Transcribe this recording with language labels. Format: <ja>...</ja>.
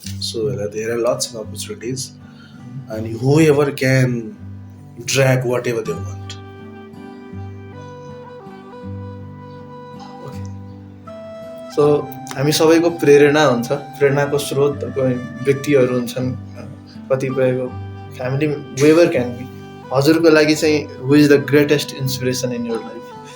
<en>So there are lots of opportunities and whoever can drag whatever they want.</en> <ne>So हामी सबैको प्रेरणा हुन्छ, प्रेरणाको स्रोत व्यक्तिहरू हुन्छन्, कतिपयको फ्यामिली, whoever can be।</ne> <en>हजुरको लागि चाहिँ who is the greatest inspiration in your life?</en>